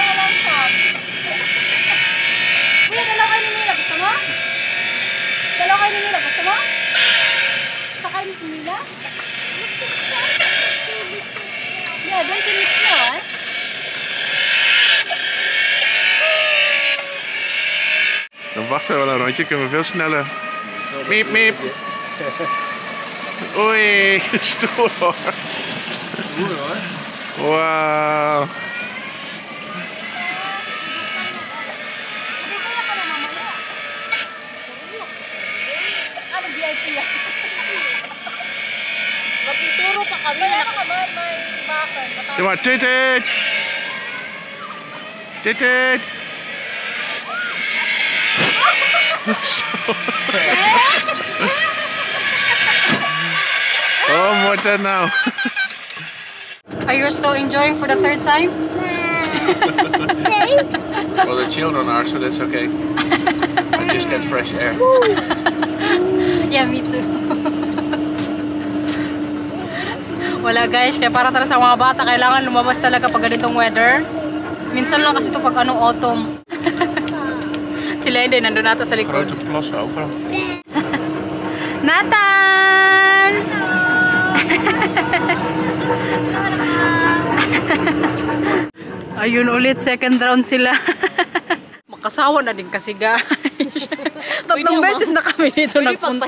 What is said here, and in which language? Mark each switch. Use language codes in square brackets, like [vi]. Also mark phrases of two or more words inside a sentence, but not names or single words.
[tl] Kuya, dalaw kayo ni Mila. Gusto mo? Dalaw kayo ni Mila. Gusto mo? Sakay ni si Mila? Yeah, doon si Miss niyo, eh. [nl] Dan wachten we wel een rondje, kunnen we veel sneller. Miep, miep. Oei, stoer hoor. Wauw. [tl] Ano VIP yan? Magtuturo pa kami. May bakal. Doe maar, titit. Titit. [en] Oh, what that now? Are you still enjoying for the third time? Well, the children are, so that's okay. I just get fresh air. Yeah, me too. [tl] Wala guys, kaya para talaga sa mga bata, kailangan lumabas talaga pag ganitong weather. Minsan lang kasi ito pag ano, autumn. Sila hindi, nandun nato sa likod. [nl] Grote plassen overal. Nathan! [tl] Ayun ulit, [en] second round [tl] sila. Makasawa na din kasi guys. Tatlong beses na kami dito nagpunta.